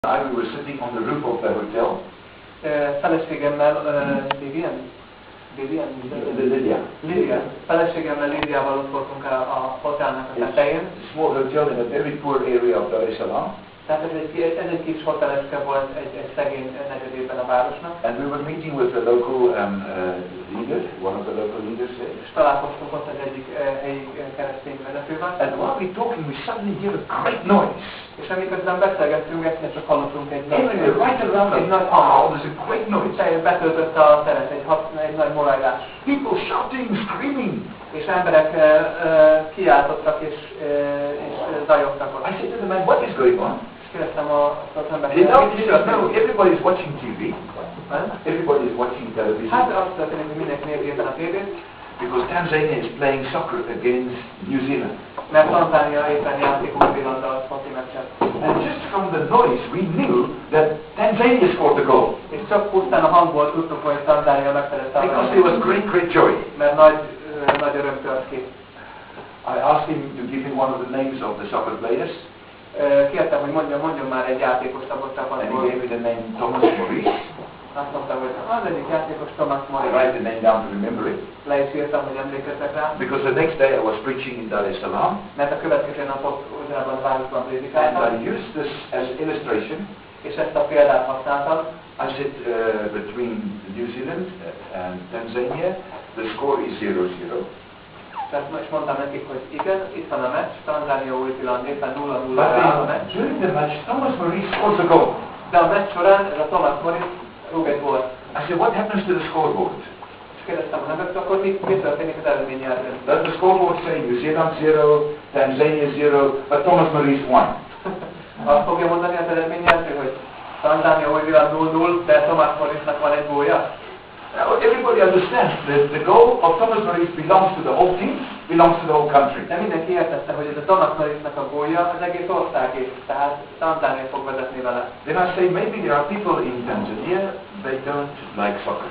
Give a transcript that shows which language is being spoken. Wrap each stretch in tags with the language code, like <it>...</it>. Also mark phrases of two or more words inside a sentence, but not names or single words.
<en>We were sitting on the roof of the hotel.</en> <hu>Feleségemmel, Lydia. Feleségemmel Lydiával ott voltunk a hotelnek a tetején.</hu> <en>It's a small hotel in a very poor area of Dar es Salaam.</en> <hu>Tehát ez egy kis hoteleske volt egy szegény negyedében a városnak.</hu> <en>And we were meeting with the local leader, one of the local leaders there.</en> <hu>És találkoztunk ott az egyik helyi keresztény vezetővel.</hu> <en>And while we talking, we suddenly hear a great noise.</en> <hu>És amiközben beszélgettünk, egyszer csak hallottunk egy nagy</hu> <en>wow, there's a great noise.</en> <hu>Betöltötte a teret egy nagy morajlás.</hu> <en>People shouting, screaming.</en> <hu>És emberek kiáltottak és zajogtak ott.</hu> <en>I said to the man, what is going on?</en> <hu>És kérdeztem az embert,</hu> <en>No, everybody is watching TV. Everybody is watching television.</en> <hu>Hát azt történik, hogy mindenki nézi éppen a tévét.</hu> <en>Because Tanzania is playing soccer against New Zealand.</en> <hu>Mert Tanzania éppen játszik Új-Zélanddal foci meccset.</hu> <en>And just from the noise, we knew that Tanzania scored the goal.</en> <hu>És csak pusztán a hangból tudtuk, hogy Tanzania megszerezte a</hu> <en>because there was great joy.</en> <hu>Mert nagy öröm tört ki.</hu> <en>I asked him to give me one of the names of the soccer players.</en> <hu>Kértem, hogy mondjon már egy játékost abban a csapatból.</hu> <en>And he gave me the name Thomas Maurice.</en> <hu>Azt mondta, hogy az egyik játékos Thomas</hu> <en>I</en> <hu>Maurice.</hu> <en>write the name down to remember it.</en> <hu>Le is írtam, hogy emlékeztek rá.</hu> <en>Because the next day I was preaching in Dar es Salaam.</en> <hu>Mert a következő napot ugyanabban a városban</hu> <en>And</en> <hu>prédikáltam.</hu> <en>I used this as illustration.</en> <hu>És ezt a példát használtam.</hu> <en>I said between New Zealand and Tanzania, the score is 0-0.</en> <hu>És mondtam nekik, hogy igen, itt van a meccs, Tanzania Új-Zéland éppen 0-0 áll a meccs.</hu> <en>During the match, Thomas Maurice scores a goal.</en> <hu>De a meccs során ez a Thomas Maurice rúg egy gólt.</hu> <en>I said, what happens to the scoreboard?</en> <hu>És kérdeztem a nevet, akkor mi történik az eredményjelzőn?</hu> <en>Does the scoreboard say New Zealand 0, Tanzania 0, but Thomas Maurice won?</en> <hu>Azt fogja mondani az eredményjelző, hogy Tanzania Új-Zéland 0-0, de Thomas Maurice-nak van egy gólja?</hu> <en>Now, everybody understands that the goal of Thomas Maurice belongs to the whole team, belongs to the whole country.</en> <hu>De mindenki értette, hogy ez a Thomas Maurice-nak a gólja az egész országé, tehát Tanzania fog vezetni vele.</hu> <en>Then I say maybe there are people in Tanzania, they don't like soccer.</en>